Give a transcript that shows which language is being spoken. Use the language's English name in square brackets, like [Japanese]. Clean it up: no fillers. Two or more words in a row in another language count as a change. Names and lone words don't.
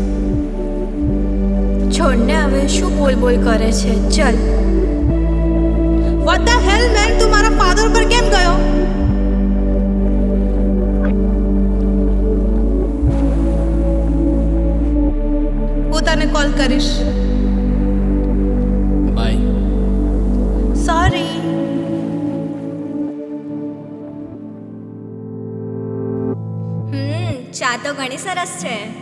[Gujarati] છોડને હવે શું બોલ બોલ કરે છે. ચલ. [English] What the hell man, [Gujarati] તું મારા ફાધર પર કેમ ગયો? હું તને કોલ કરીશ. બાય. સોરી. ચા તો ઘણી સરસ છે.